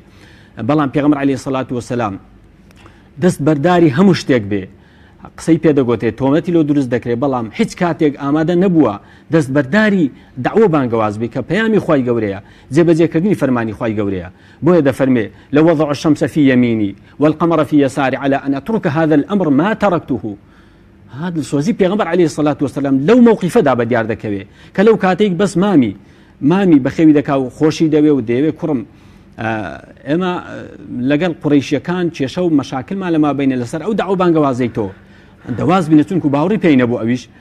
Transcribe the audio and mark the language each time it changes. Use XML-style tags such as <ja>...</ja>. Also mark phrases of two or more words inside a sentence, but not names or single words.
<ckb>بەڵام پێغەمبەر</ckb> <ar>عەلەیهی سەڵات وسەلام</ar> <ckb>دەست بەرداری هەموو شتێک بێ، قسەی پێدەگوتێت تۆمەتی لۆ دروست دەکرێت، بەڵام هیچ کاتێک ئامادە نەبووە دەست بەرداری داعوە بانگەواز بێ کە پەیامی خوای گەورەیە، جێبەجێکردنی فەرمانی خوای گەورەیە. بۆیە دەفەرمێ لە</ckb> <ar>وضع الشمس في يميني والقمر في يساري على أن أترك هذا الأمر ما تركته.</ar> <ckb>هذا دڵسۆزی پێغەمبەر</ckb> <ar>عەلەیهی سەڵات وسەلام</ar> <ckb>لەو موقیفەدا بەدیار دەکەوێت کە لەو کاتێک بەس مامی بەخێوی دەکا و خۆشی دەوێ و دەیەوێ کوڕم ئێمە لەگەڵ قوڕیشیەکان کێشە و مەشاکلمان لەما بینە لەسەر ئەو داعوە بانگەوازەی تۆ دەواز بینە، چونکو باوەڕی پێی نەبوو ئەویش</ckb>